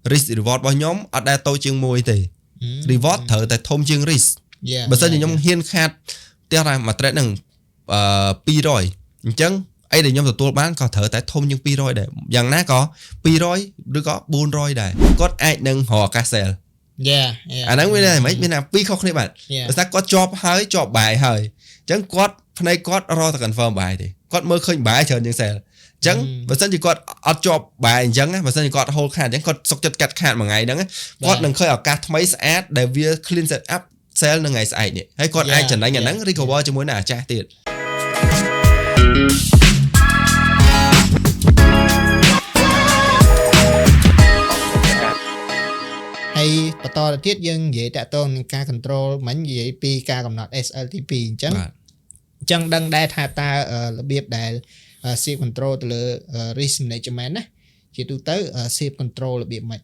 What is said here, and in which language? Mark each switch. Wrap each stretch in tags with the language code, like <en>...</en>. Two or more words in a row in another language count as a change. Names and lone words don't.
<en>risk reward</en> <km>របស់ខ្ញុំអត់ដែលតូចជាងមួយទេ reward ត្រូវតែធំជាង risk បើសិនជាខ្ញុំហ៊ានខាតផ្ទះមួយ trade ហ្នឹង200អញ្ចឹងអីដែលខ្ញុំទទួលបាន ក៏ត្រូវតែធំជាង200ដែរយ៉ាងណាក៏200ឬក៏400ដែរគាត់អាចនឹងរកឱកាស sell អាហ្នឹងមានតែមិនមានតែពីរខុសគ្នាបាទបើថាគាត់ជាប់ហើយជាប់បាយហើយអញ្ចឹងគាត់ផ្នែកគាត់រកតែ confirm បាយទេគាត់មើលឃើញបាយច្រើនជាង sell អញ្ចឹងបើសិនជាគាត់អត់ជាប់បាយអញ្ចឹងបើសិនជាគាត់ hold ខាតអញ្ចឹងគាត់សុកចិត្តកាត់ខាតមួយថ្ងៃហ្នឹងគាត់នឹងឃើញឱកាសថ្មីស្អាតដែលវា</km> <en>clean set up sell</en> <km>នៅថ្ងៃស្អែកនេះហើយគាត់អាចចំណេញអាហ្នឹង recover ជាមួយនឹងអាចាស់ទៀត ហើយបន្តទៅទៀតយើងនិយាយតាក់ទងនឹងការ control មិញនិយាយពីការកំណត់ SLTP អញ្ចឹងដឹងដែរថាតើរបៀបដែល</km> <en>safe control</en> <km>ទៅលើ</km> <en>risk management</en> <km>ណាជាទូទៅ</km> <en>safe control</en> <km>របៀបម៉េច</km>